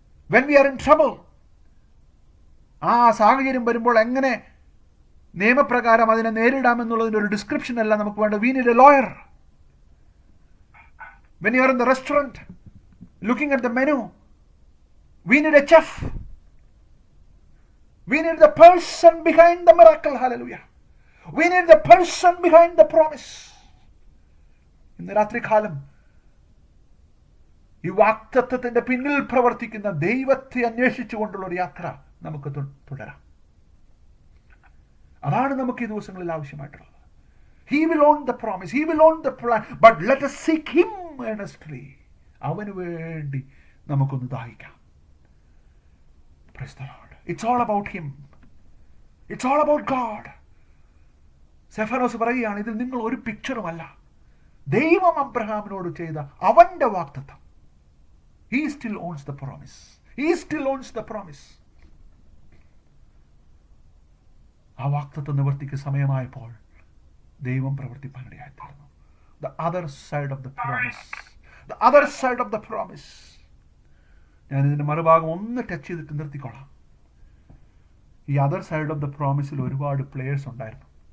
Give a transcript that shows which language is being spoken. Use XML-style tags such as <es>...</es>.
<en>when we are in trouble,</en> <ml>ആ സാഹചര്യം വരുമ്പോൾ എങ്ങനെ നിയമപ്രകാരം അതിനെ നേരിടാമെന്നുള്ളതിന്റെ ഒരു ഡിസ്ക്രിപ്ഷൻ അല്ല നമുക്ക് വേണ്ട.</ml> <en>We need a lawyer. When you are in the restaurant looking at the menu, we need a chef. We need the person behind the miracle. Hallelujah. We need the person behind the promise.</en> <ml>ഇന്ന് രാത്രികാലം ഈ വാഗ്ദത്തത്തിന്റെ പിന്നിൽ പ്രവർത്തിക്കുന്ന ദൈവത്തെ അന്വേഷിച്ചുകൊണ്ടുള്ള ഒരു യാത്ര നമുക്ക് തുടരാം. അതാണ് നമുക്ക് ഈ ദിവസങ്ങളിൽ ആവശ്യമായിട്ടുള്ളത്.</ml> <en>He will own the promise. He will own the plan. But let us seek him earnestly.</en> <ml>അവന് വേണ്ടി നമുക്കൊന്ന് ദാഹിക്കാം.</ml> <en>Praise the Lord. It's all about him. It's all about God.</en> <ml>സെഫനോസ് പറയുകയാണ്, ഇതിൽ നിങ്ങൾ ഒരു പിക്ചറുമല്ല, ദൈവം അബ്രഹാമിനോട് ചെയ്ത അവന്റെ വാഗ്ദത്തം.</ml> <en>He still owns the promise. He still owns the promise.</en> <ml>ആ വാഗ്ദത്ത നിവർത്തിക്ക് സമയമായപ്പോൾ ദൈവം പ്രവർത്തിപ്പാനിടയായി തീർന്നു.</ml> <en>The other side of the promise. The other side of the promise.</en> <ml>ഞാൻ ഇതിൻ്റെ മറുഭാഗം ഒന്ന് ടച്ച് ചെയ്തിട്ട് നിർത്തിക്കോളാം. ഈ</ml> <en>other side of the പ്രോമിസിൽ</en> <ml>ഒരുപാട് പ്ലേയേഴ്സ് ഉണ്ടായിരുന്നു.</ml>